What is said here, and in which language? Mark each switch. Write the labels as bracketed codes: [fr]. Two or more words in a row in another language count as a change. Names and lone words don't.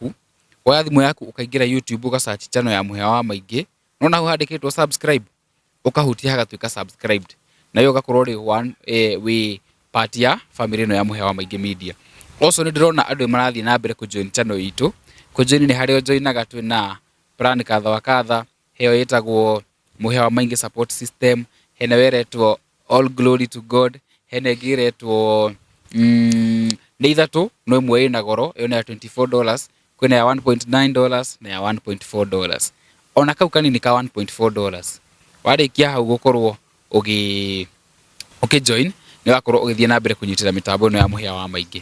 [ki] yaku ukaingira YouTube uka search channel ya Muhia wa Maingi nona hu handikitwo subscribe ukahutia hagatuika subscribed na yo gakorwo ri one we part ya family no ya Muhia wa Maingi Media. Also ni ndirona andu marathi na mbere ku join channel itu ku join ni hario joinaga twina plan kadha wa kadha heo yetagwo Muhia wa Maingi [en] support system [ki] hena weretwo [en] all glory to God [ki] hena giretwo ni ithatu no imwe ina goro yo na $24 kwina ya $1.9 na ya $1.4 ona kau kanini ka $1.4 warikia hau gukorwo ugi join ni wakorwo ugithie na mbere kunyitira mitambo no ya Muhia wa Maingi.